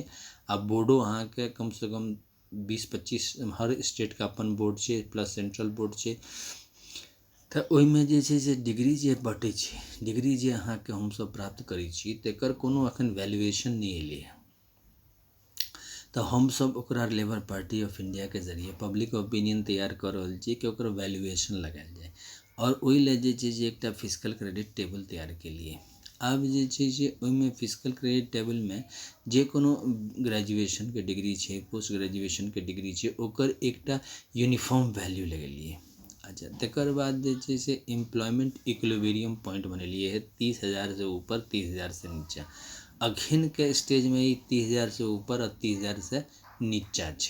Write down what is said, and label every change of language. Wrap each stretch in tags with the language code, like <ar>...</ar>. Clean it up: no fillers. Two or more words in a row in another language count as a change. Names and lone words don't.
<mai>आ बोर्डो अहाँके कम से कम 20-25 हर स्टेट का अपन बोर्ड छै,</mai> <en>plus central board</en> <mai>छै। तऽ ओहिमे जे छै से डिग्री जे बटै छै, डिग्री जे अहाँके हमसब प्राप्त करै छी तकर कोनो एखन वैल्यूएशन नहीं एलै है। तऽ हम सब ओकरा लेबर पार्टी ऑफ इंडिया के जरिए</mai> <en>public opinion</en> <mai>तैयार कर रहल छी कि ओकर वैल्यूएशन लगायल जाए। और ओहि ले जे छै से एकटा</mai> <en>physical credit table</en> <mai>तैयार केलिए। आब जे छै से ओहिमे</mai> <en>physical credit table</en> <mai>में जे कोनो ग्रेजुएशन के डिग्री छै,</mai> <en>post graduation</en> <mai>के डिग्री छै, ओकर एकटा</mai> <en>uniform value</en> <mai>लगेलिए। अच्छा, तकर बाद जे छै से</mai> <en>employment equilibrium point</en> <mai>बनेलिए है 30,000 से ऊपर 30,000 से नीचा। अखन के स्टेज में ई 30,000 से ऊपर और 30,000 से नीचा छै।</mai>